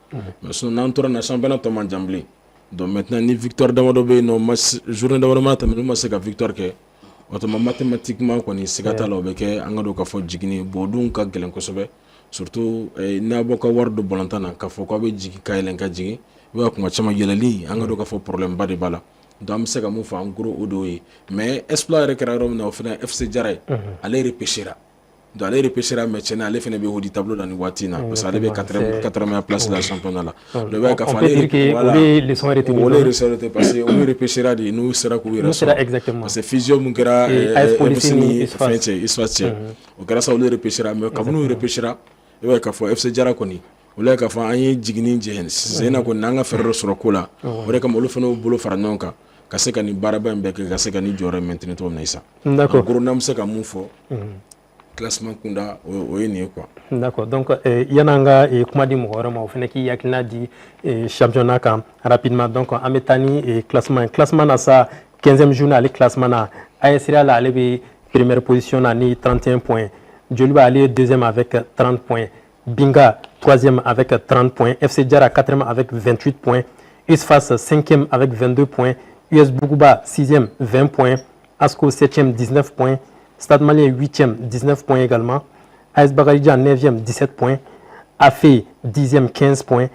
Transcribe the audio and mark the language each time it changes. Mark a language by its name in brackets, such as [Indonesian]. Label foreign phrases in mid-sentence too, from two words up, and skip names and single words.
[French] mais sinon [Bambara] n'an tora na championnat tɔ man jan bilen [French] donc maintenant [Bambara] ni victoire damadɔ bɛ yen nɔ journée damadɔ mana tɛmɛ n'u ma se ka victoire kɛ [French] autrement mathématiquement [Bambara] kɔni siga t'a la o bɛ kɛ an ka don k'a fɔ jiginni bon o dun ka gɛlɛn kosɛbɛ surtout n'a bɔ ka wari don ballontan na k'a fɔ k'aw bɛ jigin ka yɛlɛn ka jigin i b'a kuma caman yɛlɛli an ka don k'a fɔ problème ba de b'a la donc an bɛ se ka mun fɔ [French] en gros [Bambara] o de ye [French] mais exploit [Bambara] yɛrɛ kɛra yɔrɔ min na o fana FC Jara ye ale repêchera donc ale repêchera mais tiɲɛ na ale fana bɛ [French] haut du tableau [Bambara] la nin waati in na [French] parce que [Bambara] ale bɛ 80e place la championnat la donc i b'a ye k'a fɔ ale olu leçon [French] retenue parce que [Bambara] olu repêchera de n'u sera k'u yɛrɛ sɔrɔ [French] parce que fusion [Bambara] mun kɛra FC ni fɛn cɛ ISFA cɛ o kɛra sa olu repêchera mais kabini u repêchera i b'a ye k'a fɔ FC Jara kɔni olu ye k'a fɔ an ye jiginni jɛ sen na kɔni n'an ka fɛɛrɛ dɔ sɔrɔ ko la o de kama olu fana y'u bolo fara ɲɔgɔn kan ka se ka nin baaraba in bɛɛ kɛ ka se ka nin jɔyɔrɔ maintenir cogo min na Issa [French] d'accord en gros [Bambara] n'an bɛ se ka mun fɔ classement kunda o ye nin ye quoi [French] d'accord donc [Bambara] yan'an ka kuma di mɔgɔ wɛrɛ ma o fana k'i hakilina di championnat kan rapidement donc an bɛ taa ni classement na sa 15e journée ale classement na AS Real ale bɛ première position na ni 31 points Joliba ale [French] est deuxième avec 30 points Binga, 3e avec 30 points. FC Jara, 4e avec 28 points. USFAS, 5e avec 22 points. US Bougouba, 6e, 20 points. ASCO, 7e, 19 points. Stade Malien, 8e, 19 points également. AS Bagaridja, 9e, 17 points. AFE, 10e, 15 points.